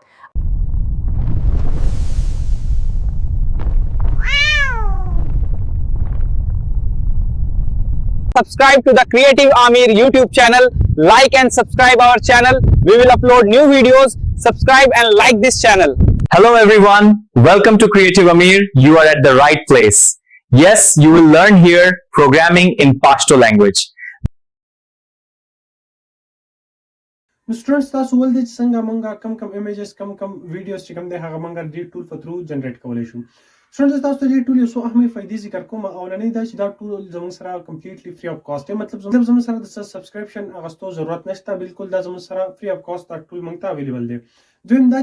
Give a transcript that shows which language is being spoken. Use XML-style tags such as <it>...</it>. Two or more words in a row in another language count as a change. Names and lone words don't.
<en>Subscribe to the Creative Amir YouTube channel, like and subscribe our channel. We will upload new videos. Subscribe and like this channel. Hello everyone, welcome to Creative Amir. You are at the right place. Yes, you will learn here programming in Pashto language.</en> <ps>نو سټوډنټس تاسو ولدي چې څنګه مونږه کم ایمیجز کم ویډیوز چې کوم دی هغه مونږه دې ټول په تھرو جنریټ کولی شو سټوډنټس تاسو ته دې ټول یو څو اهمي فائدې ذکر کوم او لنۍ دا چې دا ټول زموږ سره</ps> <en>completely free of cost</en> <ps>دی مطلب زموږ سره د سبسکرپشن اغستو ضرورت نشته بالکل دا زموږ سره</ps> <en>free of cost</en> <ps>دا ټول مونږ ته اویلیبل دی دویم دا</ps>